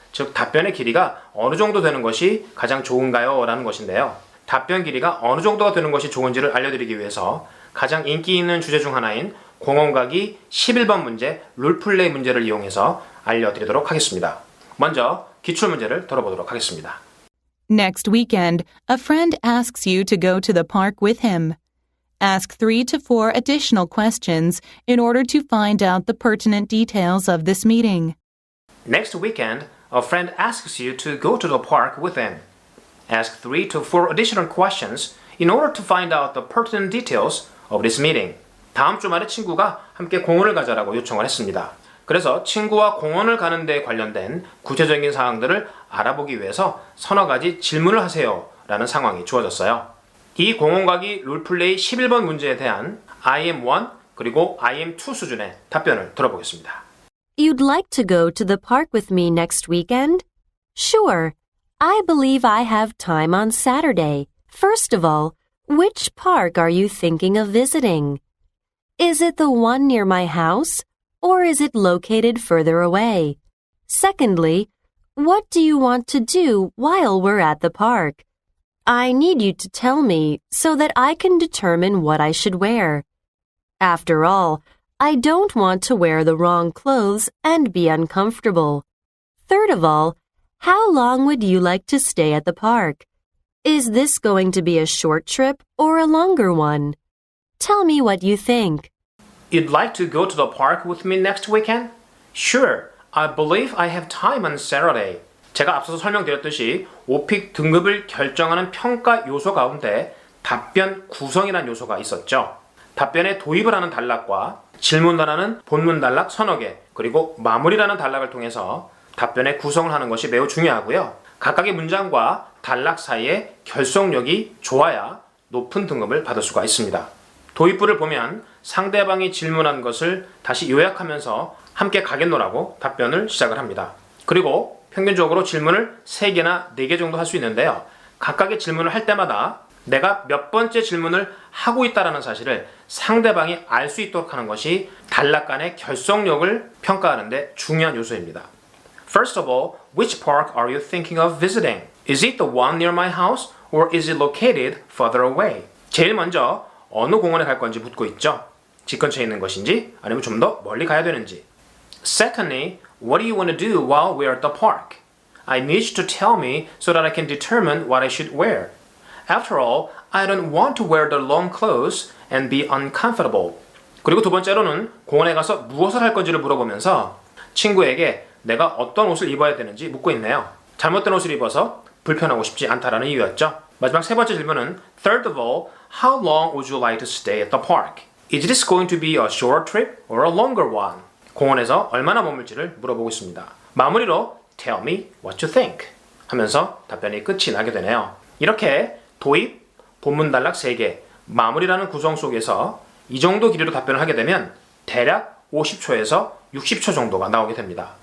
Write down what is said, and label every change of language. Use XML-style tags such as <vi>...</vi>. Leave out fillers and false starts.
<ko>즉 답변의 길이가 어느 정도 되는 것이 가장 좋은가요? 라는 것인데요. 답변 길이가 어느 정도가 되는 것이 좋은지를 알려드리기 위해서 가장 인기 있는 주제 중 하나인 공원가기 11번 문제 롤플레이 문제를 이용해서 알려드리도록 하겠습니다. 먼저 기출문제를 들어보도록 하겠습니다.</ko> <en>Next weekend, a friend asks you to go to the park with him. Ask 3 to 4 additional questions in order to find out the pertinent details of this meeting. Next weekend, a friend asks you to go to the park with him. Ask 3 to 4 additional questions in order to find out the pertinent details of this meeting.</en> <ko>다음 주말에 친구가 함께 공원을 가자라고 요청을 했습니다. 그래서 친구와 공원을 가는 데 관련된 구체적인 사항들을 알아보기 위해서 서너 가지 질문을 하세요 라는 상황이 주어졌어요. 이 공원가기 롤플레이 11번 문제에 대한 IM1 그리고 IM2 수준의 답변을 들어보겠습니다.</ko> <en>You'd like to go to the park with me next weekend? Sure. I believe I have time on Saturday. First of all, which park are you thinking of visiting? Is it the one near my house, or is it located further away? Secondly, what do you want to do while we're at the park? I need you to tell me so that I can determine what I should wear. After all, I don't want to wear the wrong clothes and be uncomfortable. Third of all, how long would you like to stay at the park? Is this going to be a short trip or a longer one? Tell me what you think. You'd like to go to the park with me next weekend? Sure. I believe I have time on Saturday.</en> <ko>제가 앞서서 설명드렸듯이 오픽 등급을 결정하는 평가 요소 가운데 답변 구성이라는 요소가 있었죠. 답변에 도입을 하는 단락과 질문단하는 본문 단락 서너 개, 그리고 마무리라는 단락을 통해서 답변의 구성을 하는 것이 매우 중요하고요. 각각의 문장과 단락 사이에 결속력이 좋아야 높은 등급을 받을 수가 있습니다. 도입부를 보면 상대방이 질문한 것을 다시 요약하면서 함께 가겠노라고 답변을 시작을 합니다. 그리고 평균적으로 질문을 3개나 4개 정도 할 수 있는데요. 각각의 질문을 할 때마다 내가 몇 번째 질문을 하고 있다는 사실을 상대방이 알 수 있도록 하는 것이 단락 간의 결속력을 평가하는 데 중요한 요소입니다.</ko> <en>First of all, which park are you thinking of visiting? Is it the one near my house or is it located further away?</en> <ko>제일 먼저 어느 공원에 갈 건지 묻고 있죠. 집 근처에 있는 것인지 아니면 좀 더 멀리 가야 되는지.</ko> <en>Secondly, what do you want to do while we're at the park? I need you to tell me so that I can determine what I should wear. After all, I don't want to wear the long clothes and be uncomfortable.</en> <ko>그리고 두 번째로는 공원에 가서 무엇을 할 건지를 물어보면서 친구에게 내가 어떤 옷을 입어야 되는지 묻고 있네요. 잘못된 옷을 입어서 불편하고 싶지 않다라는 이유였죠. 마지막 세 번째 질문은</ko> <en>Third of all, how long would you like to stay at the park? Is this going to be a short trip or a longer one?</en> <ko>공원에서 얼마나 머물지를 물어보고 있습니다. 마무리로</ko> <en>Tell me what you think</en> <ko>하면서 답변이 끝이 나게 되네요. 이렇게 도입, 본문 단락 3개, 마무리라는 구성 속에서 이 정도 길이로 답변을 하게 되면 대략 50초에서 60초 정도가 나오게 됩니다.</ko>